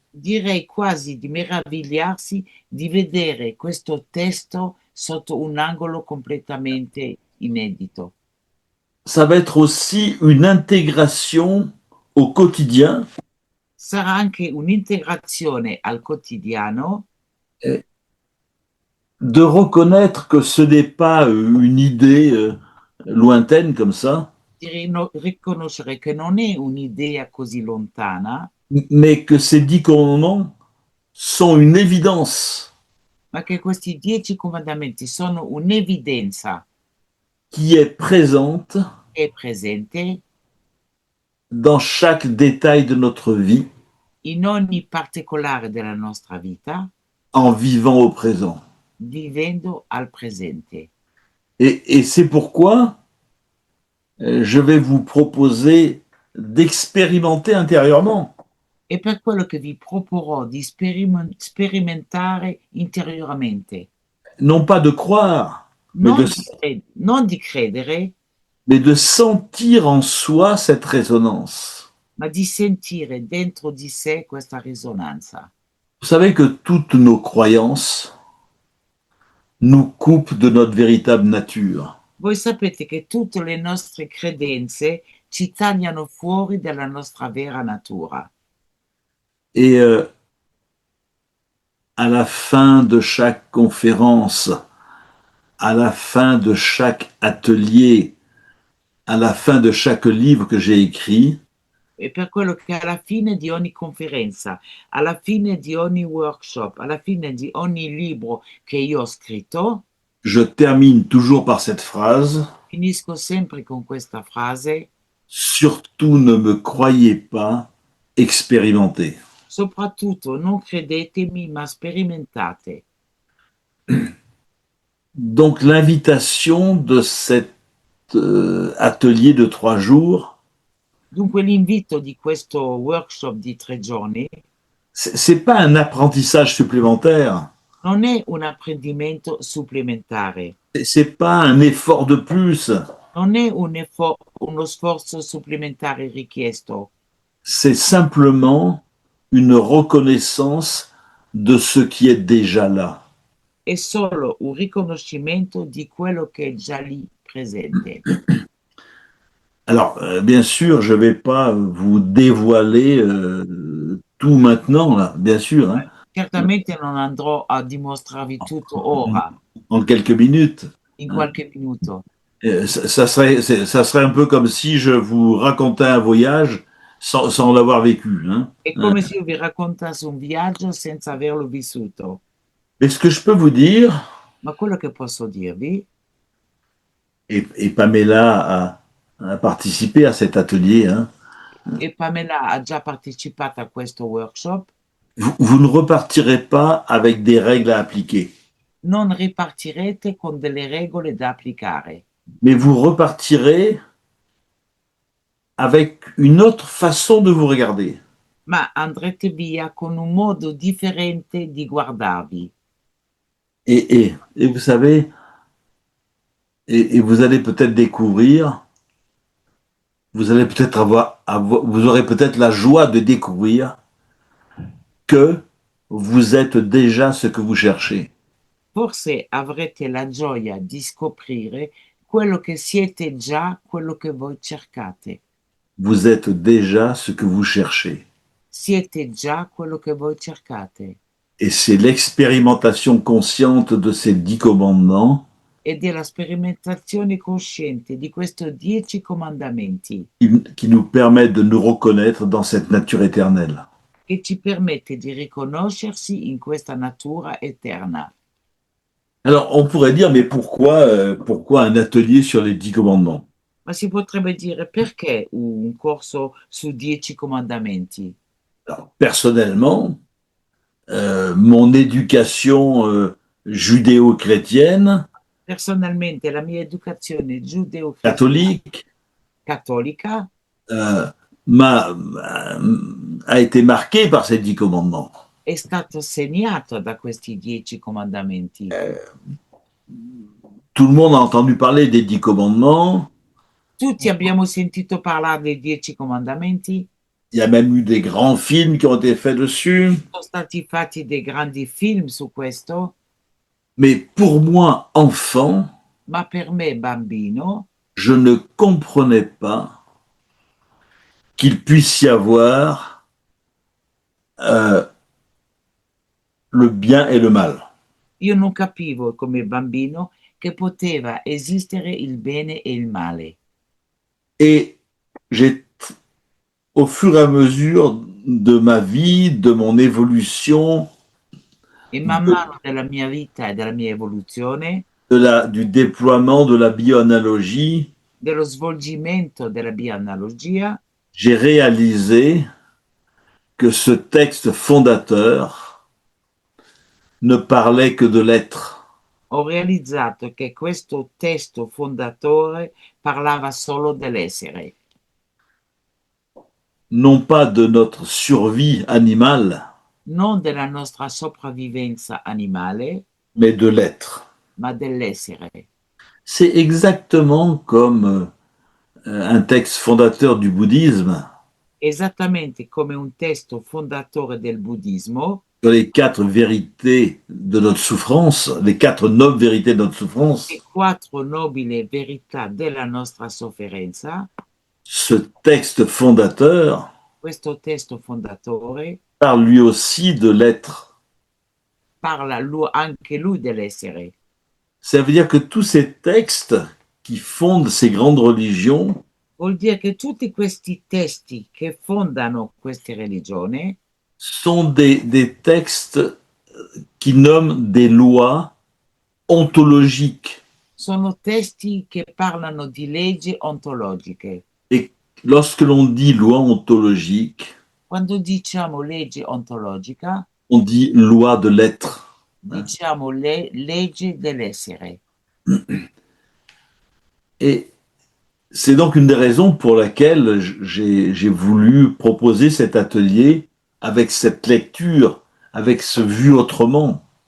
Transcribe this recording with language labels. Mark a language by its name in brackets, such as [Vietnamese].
[Italian] direi quasi di meravigliarsi di vedere questo testo sotto un angolo completamente inedito. [French] Ça va être aussi une intégration au quotidien [Italian] Sarà anche un'integrazione al quotidiano, [French] de reconnaître que ce n'est pas une idée lointaine comme ça, [Italian] di riconoscere che non è un'idea così lontana, [French] mais que ces 10 commandements sont une évidence [Italian] ma che questi 10 comandamenti sono un'evidenza [French] qui est présente [Italian] che è presente [French] dans chaque détail de notre vie [Italian] in ogni particolare della nostra vita, [French] en vivant au présent. [Italian] vivendo al presente. [French] Et c'est pourquoi je vais vous proposer d'expérimenter intérieurement. [Italian] È per quello che vi proporrò di sperimentare interiormente, [French] Non pas de croire, [Italian] non non di credere, [French] mais de sentir en soi cette résonance. [Italian] ma di sentire dentro di sé questa risonanza. [French] Vous savez que toutes nos croyances nous coupent de notre véritable nature. [Italian] Voi sapete che tutte le nostre credenze ci tagliano fuori dalla nostra vera natura. [French] Et à la fin de chaque conférence, à la fin de chaque atelier, à la fin de chaque livre que j'ai écrit, [Italian] E per quello che alla fine di ogni conferenza, alla fine di ogni workshop, alla fine di ogni libro che io ho scritto, [French] je termine toujours par cette phrase: [Italian] finisco sempre con questa frase: [French] surtout ne me croyez pas, expérimentez. [Italian] soprattutto non credetemi, ma sperimentate. [French] Donc l'invitation de cet atelier de 3 jours, [Italian] Dunque l'invito di questo workshop di 3 giorni [French] c'est pas un apprentissage supplémentaire, [Italian] non è un apprendimento supplementare, [French] c'est pas un effort de plus, [Italian] non è uno sforzo supplementare richiesto, [French] c'est simplement une reconnaissance de ce qui est déjà là. [Italian] è solo un riconoscimento di quello che è già lì presente. [French] Alors, bien sûr, je ne vais pas vous dévoiler tout maintenant, là, bien sûr, hein, [Italian] Certamente non andrò a dimostrarvi tutto ora, [French] en quelques minutes. [Italian] in qualche minuto. [French] Ça serait un peu comme si je vous racontais un voyage sans l'avoir vécu, hein. [Italian] È come se io vi raccontassi un viaggio senza averlo vissuto. [French] Mais ce que je peux vous dire, [Italian] Ma quello che posso dirvi, [French] et Pamela a participé à cet atelier, hein, [Italian] e Pamela ha già partecipato a questo workshop, [French] vous ne repartirez pas avec des règles à appliquer, [Italian] non ripartirete con delle regole da applicare, [French] mais vous repartirez avec une autre façon de vous regarder. [Italian] ma andrete via con un modo differente di guardarvi. [French] Et vous savez, et vous allez peut-être découvrir, vous allez peut-être vous aurez peut-être la joie de découvrir que vous êtes déjà ce que vous cherchez. [Italian] Forse avrete la gioia di scoprire quello che siete già, quello che voi cercate. [French] Vous êtes déjà ce que vous cherchez. [Italian] Siete già quello che voi cercate. [French] Et c'est l'expérimentation consciente de ces 10 commandements [Italian] Ed è la sperimentazione cosciente di questi 10 comandamenti [French] qui nous permet de nous reconnaître dans cette nature éternelle. [Italian] che ci permette di riconoscersi in questa natura eterna. [French] Alors, on pourrait dire, mais pourquoi un atelier sur les 10 commandements? [Italian] Ma si potrebbe dire perché un corso su 10 comandamenti? [French] Alors, personnellement, mon éducation judéo-chrétienne, [Italian] Personalmente la mia educazione [French] catholique, [Italian] cattolica [French] m'a, a été marquée par ces 10 commandements. [Italian] è stato segnato da questi 10 comandamenti. [French] Tout le monde a entendu parler des 10 commandements. [Italian] Tutti abbiamo sentito parlare dei 10 comandamenti. [French] Il y a même eu des grands films qui ont été faits dessus. [Italian] Sono stati fatti dei grandi film su questo, [French] Mais pour moi, enfant, [Italian] ma per me bambino [French] je ne comprenais pas qu'il puisse y avoir le bien et le mal. [Italian] io non capivo come bambino che poteva esistere il bene e il male. [French] Et j'ai, au fur et à mesure de ma vie, de mon évolution, [Italian] e man mano della mia vita e della mia evoluzione, [French] du déploiement de la bioanalogie, [Italian] dello svolgimento della bioanalogia, [French] j'ai réalisé que ce texte fondateur ne parlait que de l'être. [Italian] ho realizzato che questo testo fondatore parlava solo dell'essere, [French] Non pas de notre survie animale, [Italian] non della nostra sopravvivenza animale, [French] mais de l'être. [Italian] ma dell'essere. [French] C'est exactement comme un texte fondateur du bouddhisme [Italian] Esattamente come un testo fondatore del buddismo, [French] sur les quatre vérités de notre souffrance, les quatre nobles vérités de notre [Italian] le [French] souffrance. [Italian] quattro nobili verità della nostra sofferenza, [French] Ce texte fondateur [Italian] questo testo fondatore [French] parle lui aussi de l'être. [Italian] parla anche lui dell'essere. [French] Ça veut dire que tous ces textes qui fondent ces grandes religions [Italian] Vuol dire che tutti questi testi che fondano queste religioni [French] sont des textes qui nomment des lois ontologiques. [Italian] sono testi che parlano di leggi ontologiche. [French] Et lorsque l'on dit loi ontologique, [Italian] Quando diciamo legge ontologica, [French] on dit loi de l'être. [Italian] diciamo le leggi dell'essere. [French] Et c'est donc une des raisons pour laquelle j'ai voulu proposer cet atelier avec cette lecture, avec ce vu autrement.